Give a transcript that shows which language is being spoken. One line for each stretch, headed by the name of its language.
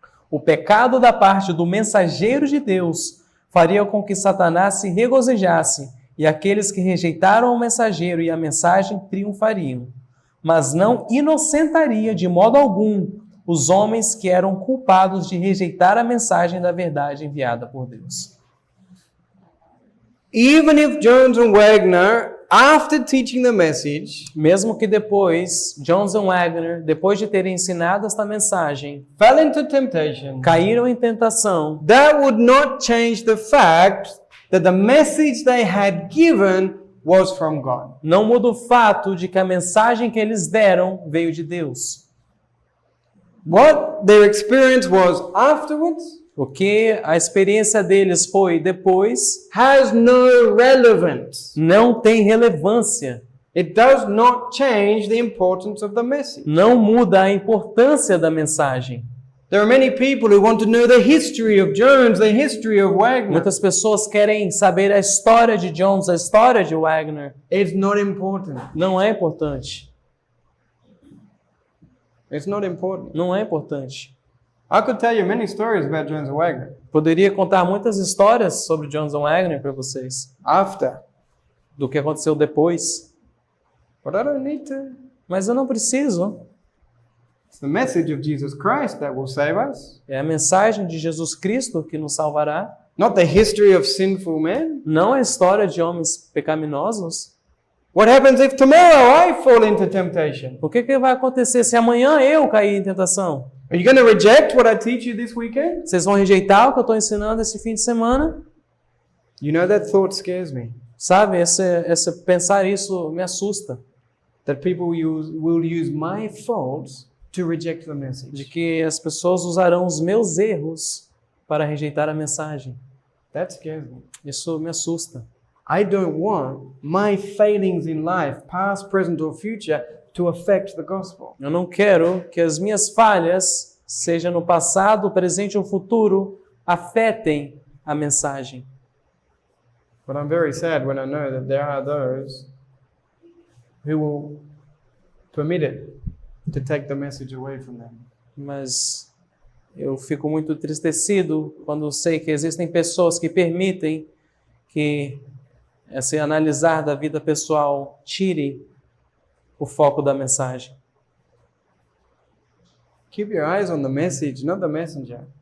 Portuguese: O pecado da parte do mensageiro de Deus faria com que Satanás se regozijasse, e aqueles que rejeitaram o mensageiro e a mensagem triunfariam. Mas não inocentaria de modo algum os homens que eram culpados de rejeitar a mensagem da verdade enviada por Deus.
English: Even if Jones and Wagner, after teaching the message,
Portuguese: Mesmo que depois, Johnson Wagner, depois de terem ensinado esta mensagem,
English: fell into temptation,
Portuguese: caíram em tentação,
English: that would not change the fact that the message they had given was from God.
Portuguese: não muda o fato de que a mensagem que eles deram veio de Deus.
English: What their experience was afterwards
Portuguese: O que a experiência deles foi depois
English: has no relevance.
Portuguese: não tem relevância,
English: It does not change the importance of the message.
Portuguese: não muda a importância da mensagem.
English: There are many people who want to know the history of Jones, the history of Wagner.
Portuguese: Muitas pessoas querem saber a história de Jones, a história de Wagner.
English: It's not important.
Portuguese: Não é importante.
English: It's not important.
Portuguese: Não é importante.
English: I could tell you many stories about Jones and Wagner.
Portuguese: Poderia contar muitas histórias sobre Johnson Wagner para vocês,
English: After.
Portuguese: do que aconteceu depois,
English: But I don't need to.
Portuguese: mas eu não preciso.
English: It's the message of Jesus Christ that will save us.
Portuguese: É a mensagem de Jesus Cristo que nos salvará,
English: Not the history of sinful men.
Portuguese: não a história de homens pecaminosos.
English: What happens if tomorrow I fall into temptation?
Portuguese: O que vai acontecer se amanhã eu cair em tentação?
English: Are you going to reject what I teach you this weekend?
Portuguese: Vocês vão rejeitar o que eu estou ensinando esse fim de semana?
English: You know that thought scares me.
Portuguese: Sabe, pensar isso me assusta.
English: That people will use my faults to reject the
Portuguese: De
English: message.
Portuguese: que as pessoas usarão os meus erros para rejeitar a mensagem.
English: That scares me.
Portuguese: Isso me assusta.
English: I don't want my failings in life, past, present or future, to affect the gospel.
Portuguese: Eu não quero que as minhas falhas, seja no passado, presente ou futuro, afetem a mensagem.
English: But I'm very sad when I know that there are those who will permit it to take the message away from them.
Portuguese: Mas eu fico muito entristecido quando sei que existem pessoas que permitem que esse analisar da vida pessoal tire o foco da mensagem.
English: Keep your eyes on the message, not the messenger.